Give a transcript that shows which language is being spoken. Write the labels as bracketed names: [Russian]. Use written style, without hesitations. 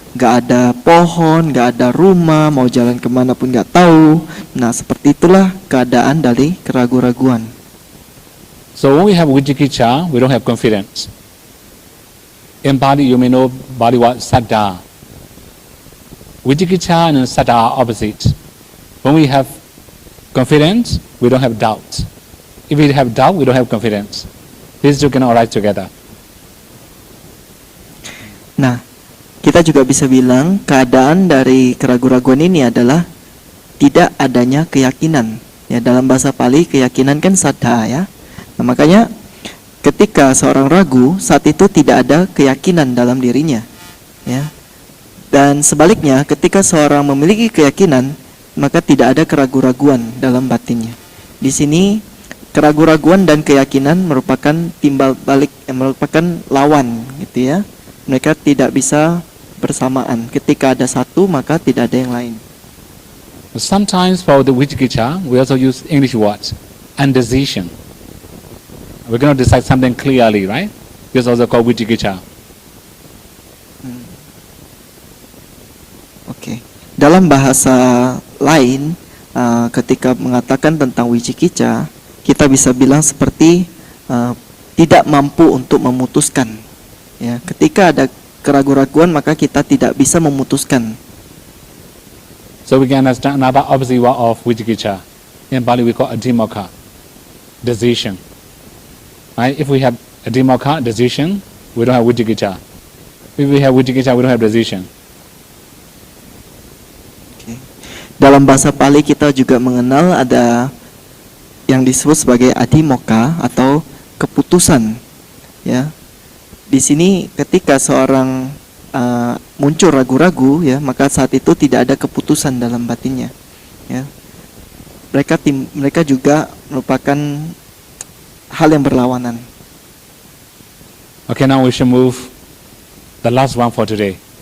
[Indonesian] Gak ada pohon, gak ada rumah, mau jalan kemana pun gak tahu. Nah, seperti itulah keadaan dari keraguan-raguan. [English] So when we have Vijikicha, we don't have confidence. In Bali, you may know Bali word Saddha. Vijikicha and Saddha are opposite. When we have confidence, we don't have doubt. If we have doubt, we don't have confidence. These two cannot arise together. [Indonesian] Nah, kita juga bisa bilang keadaan dari keraguan-raguan ini adalah tidak adanya keyakinan. Ya, dalam bahasa Pali keyakinan kan saddha ya. Nah, makanya ketika seorang ragu, saat itu tidak ada keyakinan dalam dirinya. Ya. Dan sebaliknya, ketika seorang memiliki keyakinan, maka tidak ada keraguan-raguan dalam batinnya. Di sini keraguan-raguan dan keyakinan merupakan timbal balik, merupakan lawan, gitu ya. Mereka tidak bisa bersamaan. Ketika ada satu, maka tidak ada yang lain. [English] Sometimes for the Vijikicha, we also use English words, indecision. We're going to decide something clearly, right? This is also called Vijikicha. [Indonesian] Oke. Dalam bahasa lain, ketika mengatakan tentang Vijikicha, kita bisa bilang seperti tidak mampu untuk memutuskan. Ya, ketika ada keraguan-raguan, maka kita tidak bisa memutuskan. [English] So we can understand another opposite word of Vijikicha. In Bali we call adhimokkha, decision. Right? If we have adhimokkha, decision, we don't have Vijikicha. If we have Vijikicha, we don't have decision. Okay. [Indonesian] Dalam bahasa Pali kita juga mengenal ada yang disebut sebagai adhimokkha atau keputusan. Ya, di sini ketika seorang muncul ragu-ragu, ya, maka saat itu tidak ada keputusan dalam batinnya. Ya, mereka juga merupakan hal yang berlawanan. [English] Okay, now we should move the last one for today.